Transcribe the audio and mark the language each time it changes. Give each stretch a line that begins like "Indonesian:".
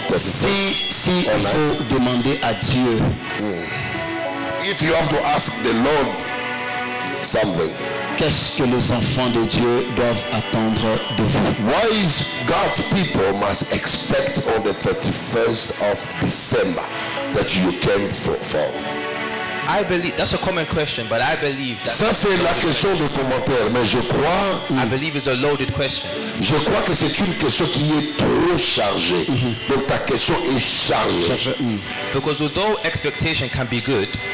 French: Si il faut demander à Dieu,
English: If you have to ask the Lord something,
French: qu'est-ce que les enfants de Dieu doivent attendre de vous?
English: why is God's people must expect on the 31st of December that you came for? I believe that's a common question, but I believe that
French: Ça c'est la question de commentaire, mais je
English: believe it's a loaded question.
French: crois que c'est une question qui est trop chargée. Donc ta question est chargée.
English: Because although expectation can be good,